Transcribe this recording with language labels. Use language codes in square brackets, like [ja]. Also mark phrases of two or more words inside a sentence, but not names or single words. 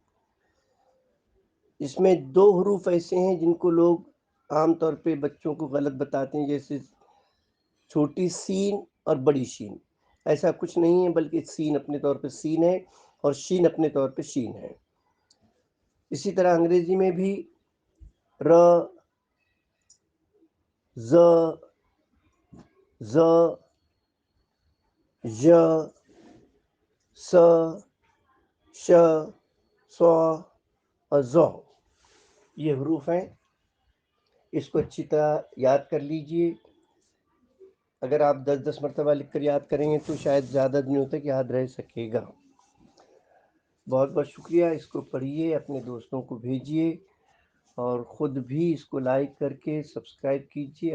[ur] اس میں دو حروف ایسے ہیں جن کو لوگ عام طور پہ بچوں کو غلط بتاتے ہیں، جیسے چھوٹی سین اور بڑی شین۔ ایسا کچھ نہیں ہے، بلکہ سین اپنے طور پہ سین ہے اور شین اپنے طور پہ شین ہے۔ اسی طرح انگریزی میں بھی ر، ز، ز، ژ، س، ش، ص اور ض، یہ حروف ہیں۔ اس کو اچھی طرح یاد کر لیجئے۔ اگر آپ 10 مرتبہ لکھ کر یاد کریں گے تو شاید زیادہ دنوں تک یاد رہ سکے گا۔ بہت بہت شکریہ۔ اس کو پڑھیے، اپنے دوستوں کو بھیجیے، اور خود بھی اس کو لائک کر کے سبسکرائب کیجیے۔